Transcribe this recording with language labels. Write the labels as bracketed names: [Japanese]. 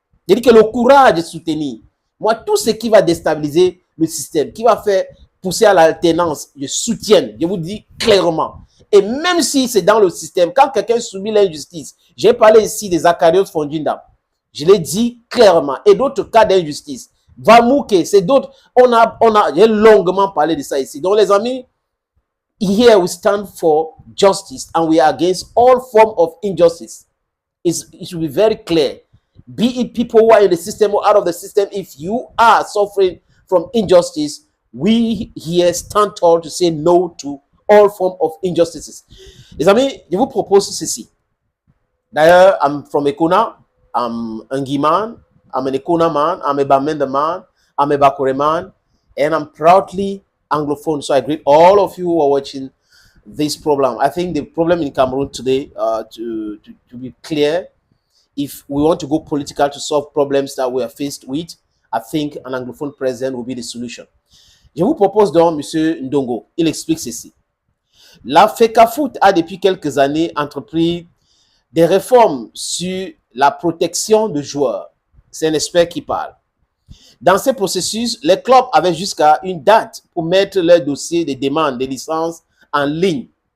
[French] Je dis que le courage de soutenir. Moi, tout ce qui va déstabiliser le système, qui va faire pousser à l'alternance, je soutiens, je vous dis clairement. Et même si c'est dans le système, quand quelqu'un subit l'injustice, j'ai parlé ici des Akarios Fondinda, je l'ai dit clairement, et d'autres cas d'injustice, Vamouke, c'est d'autres, j'ai longuement parlé de ça ici. Donc les amis, [English] here we stand for justice and we are against all forms of injustice. It should be very clear. Be it people who are in the system or out of the system, if you are suffering from injustice, we here stand tall to say no to all forms of injustices. [French] Les amis, je vous propose ceci. [English] D'ailleurs, I'm from Ekona. I'm a Ngiman. I'm an Ekona man. I'm a Bamenda man. I'm a Bakore man. And I'm proudly Anglophone. So I greet all of you who are watching this problem. I think the problem in Cameroon today, to be clear, if we want to go political to solve problems that we are faced with, I think an Anglophone president will be the solution. [French] Je vous propose donc, M. Ndongo, il explique ceci. La FECAFOOT a depuis quelques années entrepris des réformes sur la protection de joueurs. C'est un expert qui parle. Dans ce processus, les clubs avaient jusqu'à une date pour mettre leur dossier de demande de licence en ligne.